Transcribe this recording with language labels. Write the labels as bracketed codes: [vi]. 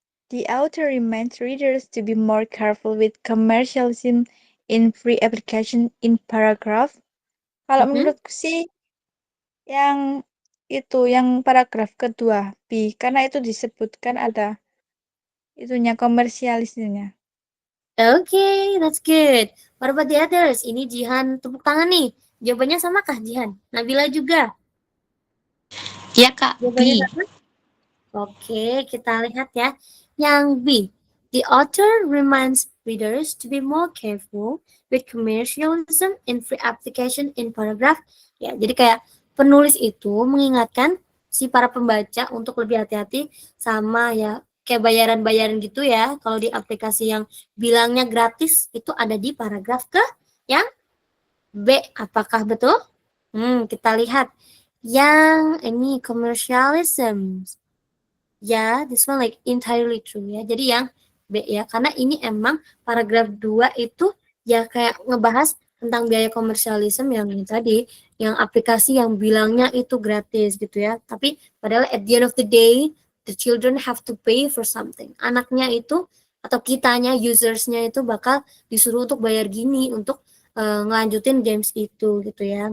[en] The author reminds readers to be more careful with commercialism in free application in paragraph. [id] Kalau menurutku sih yang itu, yang paragraf kedua B, karena itu disebutkan ada itunya komersialisnya. [en] Okay, that's good. What about the others? [id] Ini Jihan tepuk tangan nih. Jawabannya sama kah Jihan? Nabila juga? Ya Kak, Jawabannya B. sama? Oke, kita lihat ya. Yang B. [en] The author reminds readers to be more careful with commercialism in free application in paragraph. [id] Ya, jadi kayak penulis itu mengingatkan si para pembaca untuk lebih hati-hati sama ya kayak bayaran-bayaran gitu ya. Kalau di aplikasi yang bilangnya gratis itu ada di paragraf ke yang B. Apakah betul? Kita lihat yang ini commercialism. Ya, [en] this one like entirely true [id] ya. Jadi yang B ya, karena ini emang paragraf 2 itu ya kayak ngebahas tentang biaya komersialisme yang ini tadi, yang aplikasi yang bilangnya itu gratis gitu ya. Tapi padahal [en] at the end of the day, the children have to pay for something. [id] Anaknya itu atau kitanya, usersnya itu bakal disuruh untuk bayar gini untuk ngelanjutin games itu gitu ya.